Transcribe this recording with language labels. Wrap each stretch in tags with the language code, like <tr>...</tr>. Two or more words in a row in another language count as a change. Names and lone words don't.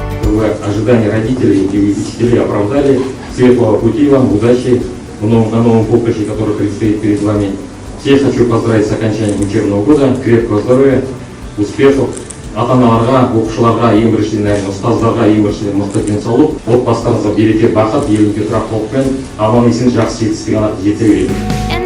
<ru>чтобы вы ожидания родителей и учителей оправдали. Светлого пути вам, удачи на новом поприще, который предстоит перед вами. Всех хочу поздравить с окончанием учебного года, крепкого здоровья, успехов.</ru> <kk>Ата-аналарға, оқушыларға, ең біріншіден әрине ұстаздарға ең біріншіден мықты денсаулық, отбасыларыңызға береке, бақыт, еліңізге тұрақтылық пен аман есен жақсы жетістікке жете береді.</kk>